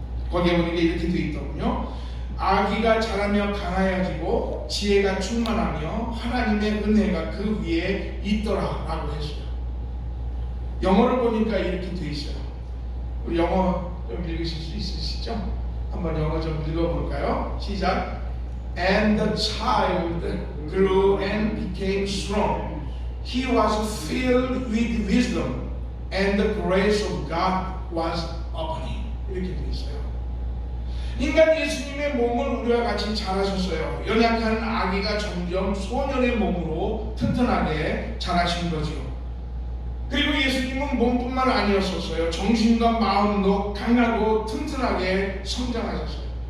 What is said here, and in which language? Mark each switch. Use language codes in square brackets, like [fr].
[ko] 거기에 보니까 이렇게 되어 있더군요. 아기가 자라며 강하여지고 지혜가 충만하며 하나님의 은혜가 그 위에 있더라 라고 했어요. 영어를 보니까 이렇게 되어 있어요. 우리 영어 좀 읽으실 수 있으시죠? 한번 영어 좀 읽어볼까요? 시작. [en] And the child grew and became strong. He was filled with wisdom and the grace of God was upon him. [ko] 이렇게 되어 있어요. 인간 예수님의 몸을 우리와 같이 자라셨어요. 연약한 아기가 점점 소년의 몸으로 튼튼하게 자라신 거죠. 그리고 예수님은 몸뿐만 아니었었어요. 정신과 마음도 강하고 튼튼하게 성장하셨어요.